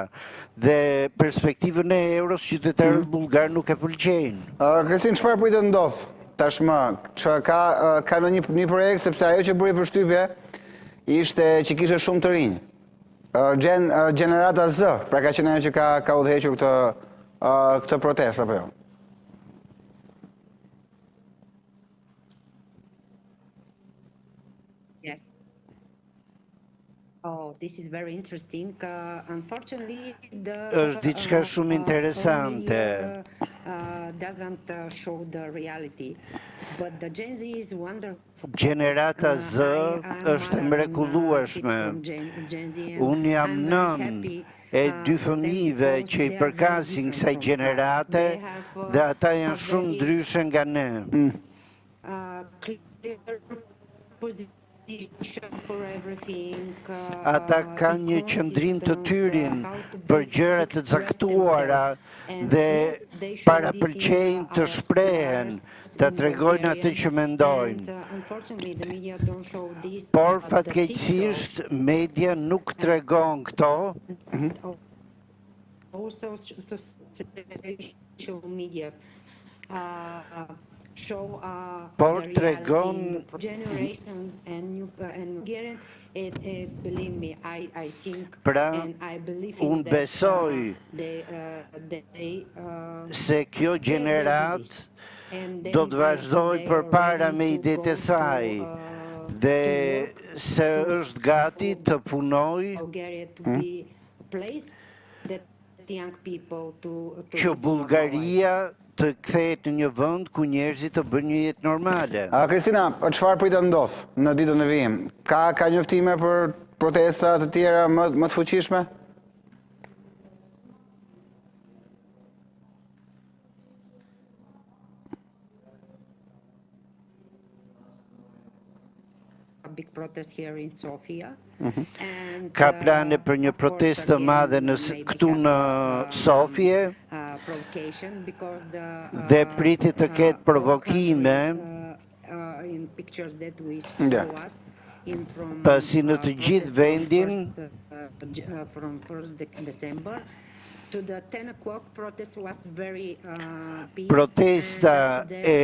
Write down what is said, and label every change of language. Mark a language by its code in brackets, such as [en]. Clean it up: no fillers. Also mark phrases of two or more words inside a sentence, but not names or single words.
[sq] Dhe perspektivën e euros qytetarët bullgar nuk e pëlqejnë. Kristin, çfarë pritet ndodh tashmë? Ka në një projekt, sepse ajo që bëri përshtypje ishte që kishte shumë të rinj. Gjenerata Z, pra ka qenë ajo që ka udhëhequr këtë protestë apo jo? [en] Yes. Oh, this is very interesting. Unfortunately, [sq] është diçka shumë interesante. [en] Doesn't show the reality. But the Gen Z is wonderful. [sq] Gjenerata Z është e mrekullueshme. Unë jam nën e 2 fëmijëve që i përkasin kësaj gjenerate dhe ata janë shumë ndryshe nga ne. Ata kanë një qëndrim të tyrin për gjëra të caktuara dhe parapëlqejnë të shprehen, të tregojnë atë që mendojnë. Por fatkeqësisht media nuk tregon këto. [en] Also social medias show [sq] Por [en] the [sq] tregon [en] reality, generation and believe me, I think [sq] Pra, [en] and I believe [sq] unë [en] that, [sq] besoj se kjo gjenerat do të vazhdoj përpara me idetë e saj dhe se është gati të punoj që Bullgaria të kthehet në një vend ku njerëzit të bëjnë një jetë normale. Kristina, çfarë pritet ndodh në ditën e vijim? Ka njoftime për protesta të tjera më të fuqishme? [en] Big protest here in Sofia. [sq] Ka plane për një protestë të madhe këtu në Sofje dhe pritet të ketë provokime pasi në të gjithë vendin protesta e